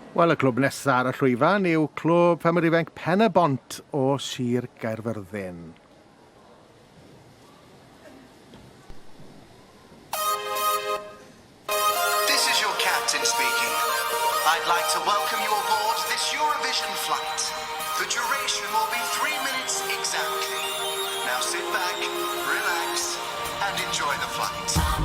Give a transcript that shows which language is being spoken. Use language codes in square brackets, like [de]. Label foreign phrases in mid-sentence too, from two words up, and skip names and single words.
[cy] Wel, y clwb nesaf ar y llwyfan yw clwb ffermwyr ifanc Pen y Bont o Sir Gaerfyrddin. [en] This is your captain speaking. I'd like to welcome you aboard this Eurovision flight. The duration will be 3 minutes exactly. Now sit back, relax, and enjoy the flight.